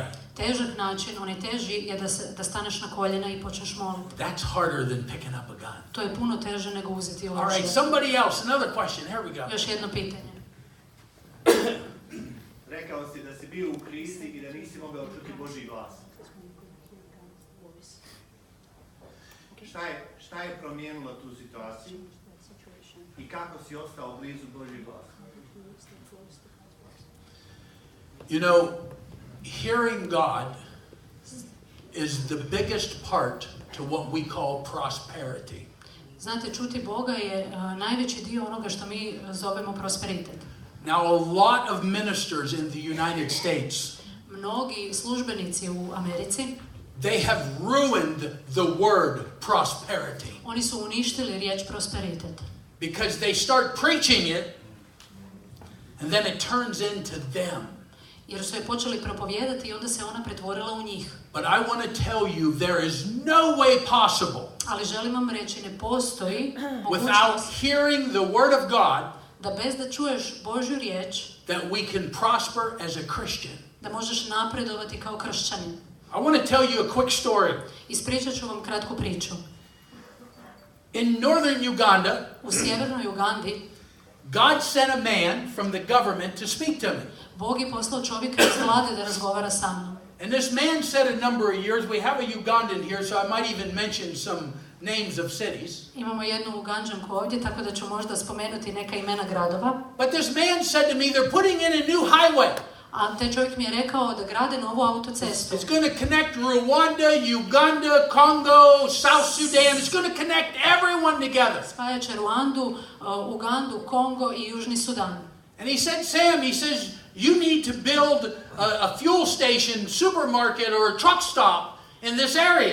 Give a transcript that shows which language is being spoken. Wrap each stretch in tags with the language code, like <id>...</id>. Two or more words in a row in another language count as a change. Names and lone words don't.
<hr>Težak način, on je teži, je da staneš na koljena i počneš moliti.</hr> <en>That's harder than picking up a gun.</en> <hr>To je puno teže nego uzeti oružje.</hr> <en>All right, somebody else, another question. Here we go.</en> <hr>Još jedno pitanje. Rekao si da si bio u krizi i da nisi mogao čuti Božji glas. Šta je promijenilo tu situaciju i kako si ostao blizu Božjeg glasa?</hr> <en>You know, hearing God is the biggest part to what we call prosperity.</en> <hr>Znate, čuti Boga je najveći dio onoga što mi zovemo prosperitet.</hr> <en>Now, a lot of ministers in the United States,</en> <hr>mnogi službenici u Americi,</hr> <en>they have ruined the word prosperity.</en> <hr>Oni su uništili riječ prosperitet.</hr> <en>Because they start preaching it and then it turns into them.</en> <hr>Jer su je počeli propovijedati i onda se ona pretvorila u njih.</hr> <en>But I want to tell you there is no way possible</en> <hr>Ali želim vam reći, ne postoji</hr> <en>without</en> <hr>mogućnost</hr> <en>hearing the word of God</en> <hr>da bez da čuješ Božju riječ,</hr> <en>that we can prosper as a Christian.</en> <hr>da možeš napredovati kao kršćanin.</hr> <en>I want to tell you a quick story.</en> <hr>Ispričat ću vam kratku priču.</hr> <en>In northern Uganda,</en> <hr>U sjevernoj Ugandi,</hr> <en>God sent a man from the government to speak to me.</en> <hr>Bog je poslao čovjeka iz vlade da razgovara sa mnom.</hr> <en>And this man said a number of years, we have a Ugandan here, so I might even mention some names of cities.</en> <hr>Imamo jednu Uganđanku ovdje, tako da ću možda spomenuti neka imena gradova.</hr> <en>But this man said to me, they're putting in a new highway. A taj čovjek mi je rekao da grade novu autocestu. It's going to connect Rwanda, Uganda, Congo, South Sudan. It's going to connect everyone together.</en> <hr>Spajat će Ruandu, Ugandu, Kongo i Južni Sudan.</hr> <en>And he said, Sam, he says, you need to build a fuel station, supermarket, or a truck stop in this area.</en>